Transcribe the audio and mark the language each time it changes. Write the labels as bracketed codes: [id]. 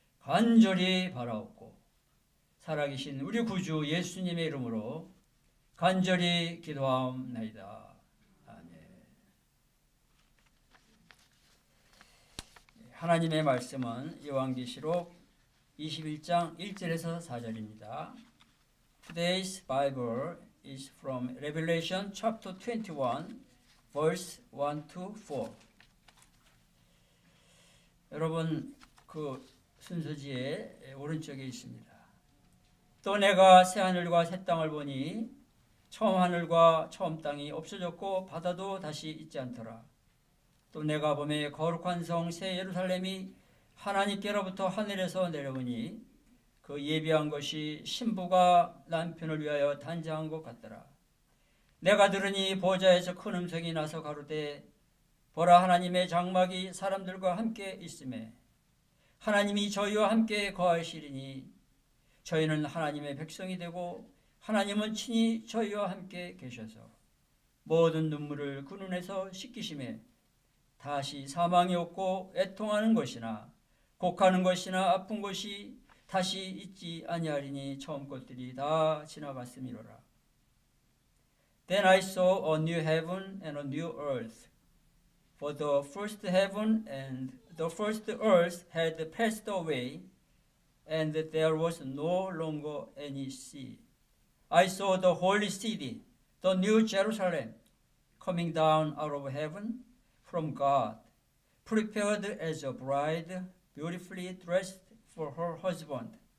[ko] 간절히 바라옵고 살아계신 우리 구주 예수님의 이름으로 간절히 기도하옵나이다. 아멘. 하나님의 말씀은 요한계시록 21장 1절에서 4절입니다. [en] Today's Bible is from Revelation chapter 21, verse 1 to 4. [ko] 여러분 그 순서지의 오른쪽에 있습니다. 또 내가 새 하늘과 새 땅을 보니 처음 하늘과 처음 땅이 없어졌고 바다도 다시 있지 않더라. 또 내가 보매 거룩한 성 새 예루살렘이 하나님께로부터 하늘에서 내려오니 그 예비한 것이 신부가 남편을 위하여 단장한 것 같더라. 내가 들으니 보좌에서 큰 음성이 나서 가로되 보라 하나님의 장막이 사람들과 함께 있음에 하나님이 저희와 함께 거하시리니 저희는 하나님의 백성이 되고 하나님은 친히 저희와 함께 계셔서 모든 눈물을 그 눈에서 씻기심에 다시 사망이 없고 애통하는 것이나 곡하는 것이나 아픈 것이 다시 있지 아니하리니 처음 것들이 다 지나갔음이로라. [en] Then I saw a new heaven and a new earth. For the first heaven and the first earth had passed away, and there was no longer any sea. I saw the holy city, the new Jerusalem, coming down out of heaven from God, prepared as a bride, beautifully dressed for her husband.